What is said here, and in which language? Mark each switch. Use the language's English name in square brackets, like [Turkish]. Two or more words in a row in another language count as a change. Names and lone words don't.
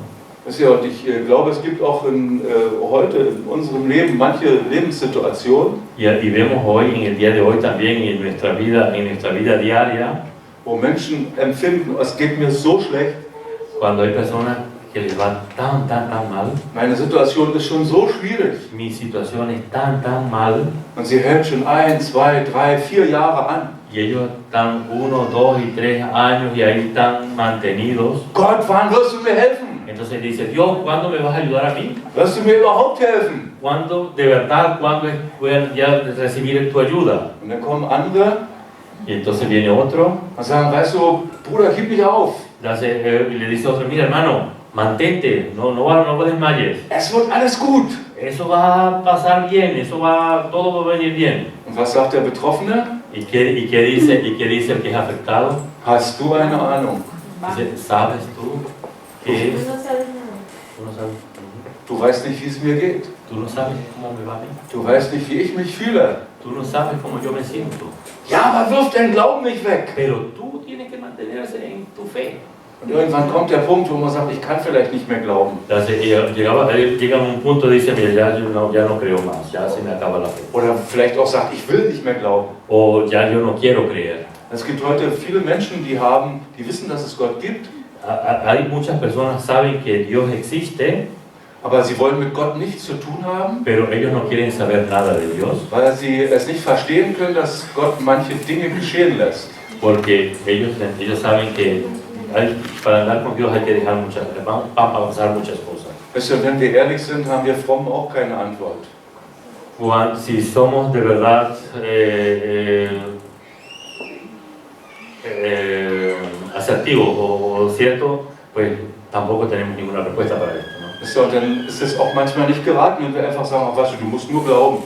[German] Wisst ihr, und ich glaube, es gibt auch heute in unserem Leben manche Lebenssituationen, [Spanish] Y vemos hoy, en el día de hoy también, en nuestra vida diaria, [German] wo Menschen empfinden, es geht mir so schlecht, [Spanish] cuando hay personas que les va tan mal, [German] meine Situation ist schon so schwierig. [Spanish] mi situación es tan mal, [German] Und sie hält schon 1, 2, 3, 4 Jahre an. [Spanish] y ellos están 1, 2 y 3 años y ahí están mantenidos. [German] Gott, wann wirst du mir helfen? [Spanish] Entonces dice, Dios, ¿cuándo me vas a ayudar a mí? [German] Wirst du mir überhaupt helfen? [Spanish] ¿Cuándo, de verdad, cuándo voy a ya recibir tu ayuda? [German] Und dann kommen andere [Spanish] Y entonces viene otro, [German] und sagen, weißt du, Bruder, gib mich auf. [Spanish] y le dice a otro, mira hermano, mantente, no desmayes. [German] Es wird alles gut. [Spanish] Eso va a pasar bien, todo va a venir bien. [German] Und was sagt der Betroffene? [Spanish] ¿Y qué dice el que es afectado? [German] Hast du eine Ahnung? [Spanish] Dice, ¿sabes tú qué es? Tú no sabes nada. Tú no sabes. [German] Du weißt nicht, wie es mir geht. [Spanish] Tú no sabes cómo me va a mí. [German] Du weißt nicht, wie ich mich fühle. [Spanish] Tú no sabes cómo yo me siento. [German] Ja, aber wirf deinen Glauben nicht weg. [Spanish] Pero tú tienes que mantenerse en tu fe. [German] Und irgendwann kommt der Punkt, wo man sagt, ich kann vielleicht nicht mehr glauben. [Spanish] Entonces, llega a un punto, dice, mira, ya no creo más, ya se me acaba la fe. [German] Oder vielleicht auch sagt, ich will nicht mehr glauben. [Spanish] O ya yo no quiero creer. [German] Es gibt heute viele Menschen, die wissen, dass es Gott gibt, [Spanish] Hay muchas personas que saben que Dios existe, [German] aber sie wollen mit Gott nichts zu tun haben, [Spanish] pero ellos no quieren saber nada de Dios, [German] weil sie es nicht verstehen können, dass Gott manche Dinge geschehen lässt. [Spanish] porque ellos saben que para andar con Dios hay que dejar van a pasar muchas cosas. [German] Weißt du, wenn wir ehrlich sind, haben wir fromm auch keine Antwort. [Spanish] Si somos de verdad asertivos o ciertos, pues tampoco tenemos ninguna respuesta para esto, ¿no? [German] Weißt du, und dann ist es auch manchmal nicht geraten, wenn wir einfach sagen, ach, weißt du, du musst nur glauben.